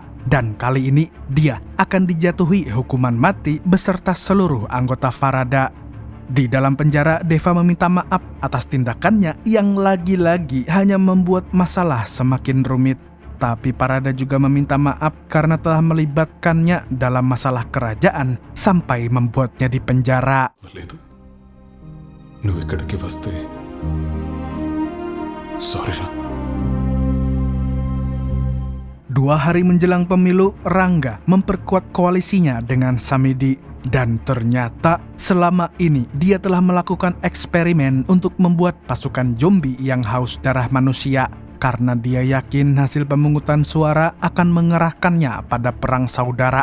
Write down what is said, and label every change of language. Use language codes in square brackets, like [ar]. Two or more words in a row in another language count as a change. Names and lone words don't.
[id] Dan kali ini, dia akan dijatuhi hukuman mati beserta seluruh anggota Farada. Di dalam penjara, Deva meminta maaf atas tindakannya yang lagi-lagi hanya membuat masalah semakin rumit. Tapi Farada juga meminta maaf karena telah melibatkannya dalam masalah kerajaan sampai membuatnya dipenjara. [te] లేదు నువ్వు ఇక్కడికి వస్తే సారీరా [id] 2 hari menjelang pemilu, Rangga memperkuat koalisinya dengan Samidi. Dan ternyata selama ini dia telah melakukan eksperimen untuk membuat pasukan zombie yang haus darah manusia. Karena dia yakin hasil pemungutan suara akan mengerahkannya pada perang saudara.